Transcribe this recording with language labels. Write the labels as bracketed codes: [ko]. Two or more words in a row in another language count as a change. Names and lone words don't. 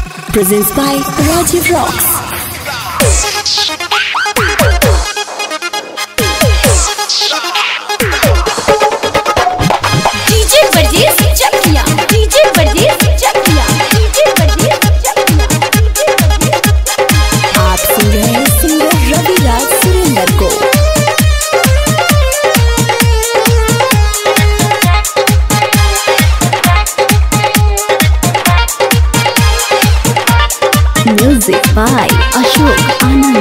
[en] presents by Rajiv Rocks. DJ Varjees Chakriya, DJ Varjees Chakriya, DJ Varjees Chakriya, [hi] आप सुन रहे हैं सिंगर रविराज सुरेंद्र को। [en] music by Ashok Anand.